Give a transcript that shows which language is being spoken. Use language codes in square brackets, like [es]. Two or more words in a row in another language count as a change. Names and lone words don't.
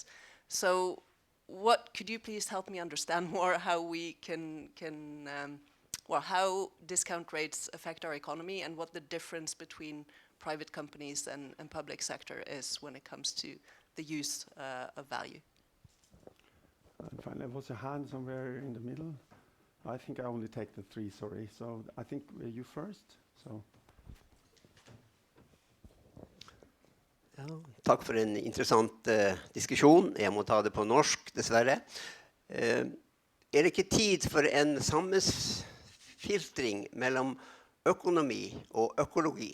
[en] So could you please help me understand more how we can how discount rates affect our economy and what the difference between private companies and public sector is when it comes to the use of value. And finally, there was a hand somewhere in the middle. I think I only take the three, sorry. So I think you first. So. [no] Ja, takk for en interessant diskusjon. Jeg må ta det på norsk, dessverre. Er det ikke tid for en sammenfiltring mellom økonomi og økologi?